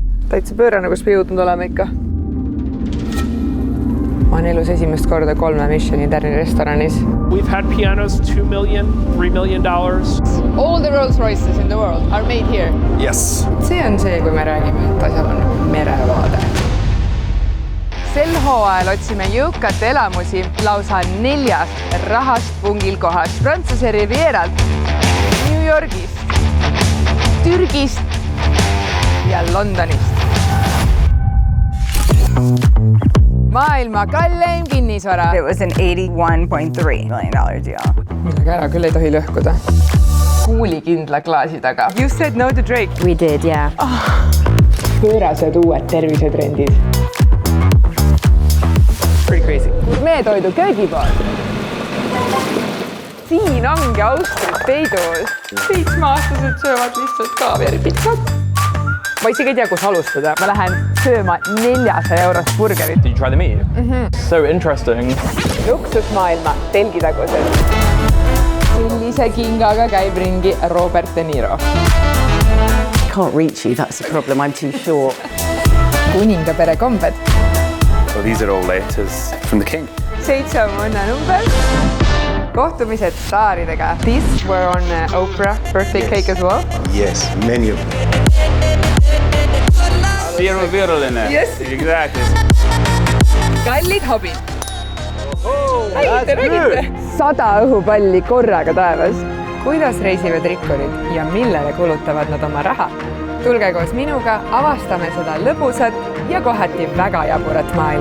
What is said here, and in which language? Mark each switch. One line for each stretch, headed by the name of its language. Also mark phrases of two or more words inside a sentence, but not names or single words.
Estonian: Täitsa pöörane, kus me jõudnud oleme ikka. Ma olen elus esimest korda 3 Michelin-tärni restoranis.
English: We've had pianos $2 million, $3 million. All the Rolls Royces in the world are made here. Yes.
Estonian: See on see, kui me räägime, et asjal on merevaade. Sel hooajal otsime jõukate elamusi lausa 4 rahast pungil kohast Prantsuse Rivieralt, New Yorgist, Türgist ja Londonist. Maailma kalleim kinnisvara.
English: It was an $81.3 million deal.
Estonian: Millega ära küll ei tohi lõhkuda. Kuulikindla klaasi taga.
English: You said no to Drake. We did, yeah.
Estonian: Pöörased uued tervisetrendid.
English: Pretty crazy.
Estonian: Meetoidu köögipood. Siin ongi Austria peidus. 7-aastased söövad lihtsalt kaaveripitsat. Ma isegi ei tea, kus alustada. Ma lähen sööma 400 eurost burgerit.
English: Did you try the meat? So interesting.
Estonian: Luksusmaailma telgitagused. Sellise kingaga käib ringi Robert De Niro.
English: Can't reach you, that's the problem, I'm too short.
Estonian: Kuningapere kombed.
English: Well, these are all letters from the king.
Estonian: 7 on õnnenumber. Kohtumised staaridega.
English: These were on Oprah birthday cake as well. Yes, many of them. Yes. Exactly.
Estonian: Kallid hobid. Räägite. 100 õhupalli korraga taevas. Kuidas reisivad rikkurid ja millele kulutavad nad oma raha? Tulge koos minuga, avastame seda lõbusat ja kohati väga jaburat maailma.